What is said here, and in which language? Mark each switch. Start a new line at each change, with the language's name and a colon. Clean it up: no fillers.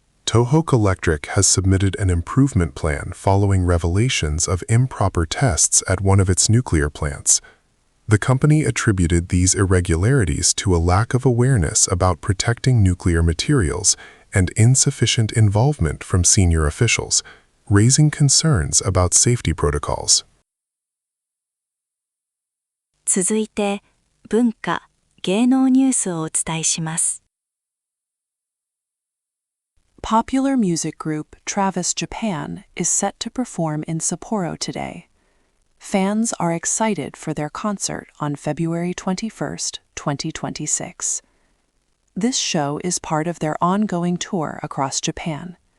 English: Tohoku Electric has submitted an improvement plan following revelations of improper tests at one of its nuclear plants. The company attributed these irregularities to a lack of awareness about protecting nuclear materials and insufficient involvement from senior officials, raising concerns about safety protocols.
Japanese: 続いて、文化・芸能ニュースをお伝えします。
English: Popular music group Travis Japan is set to perform in Sapporo today. Fans are excited for their concert on February 21st, 2026. This show is part of their ongoing tour across Japan.